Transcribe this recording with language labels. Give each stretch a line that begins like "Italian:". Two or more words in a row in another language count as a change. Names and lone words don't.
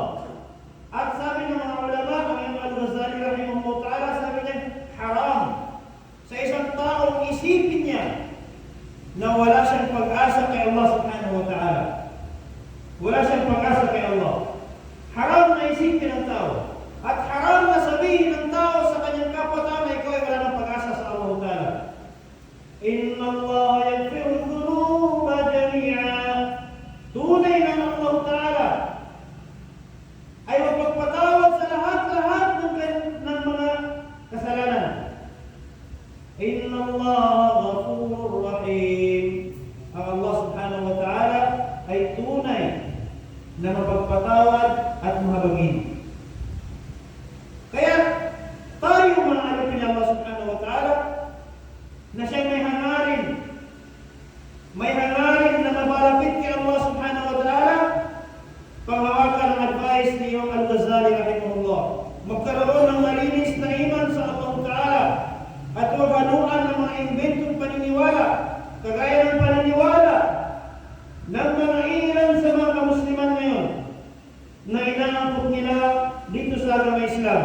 Filipino: At sabi ng mga ulama, ang Imam Al-Ghazali
Arabic: رحمه الله تعالى,
Filipino: sabi niya, haram sa isang taong isipin niya na wala siyang pag-asa kay
Arabic: الله سبحانه وتعالى.
Filipino: Wala siyang pag-asa kay Allah. Haram na isipin ng tao. At haram na sabihin ng tao sa kanyang kapwa-tao na ikaw ay wala ng pag-asa sa
Arabic: الله تعالى. إن الله يغفر الذنوب جميعا.
Filipino: Tunay na ng
Arabic: الله تعالى
Filipino: ay magpagpatawad sa lahat-lahat ng mga kasalanan.
Arabic: إن الله غفور رحيم.
Filipino: Ang
Arabic: الله سبحانه وتعالى
Filipino: ay tunay na mapagpatawad at mahabagin. Kaya tayo mga alipin ni
Arabic: الله سبحانه وتعالى
Filipino: na siyang may hangarin na mabalapit kay
Arabic: الله سبحانه وتعالى,
Filipino: panghawakan ng advice ni Imam Al-Ghazali rahimahullah, magkaroon ng malinis na iman sa
Arabic: الله تعالى
Filipino: at huwag haluan ng mga inventong paniniwala, kagaya ng paniniwala ng mga ilan sa mga kamusliman ngayon na inaangkop nila dito sa agama Islam.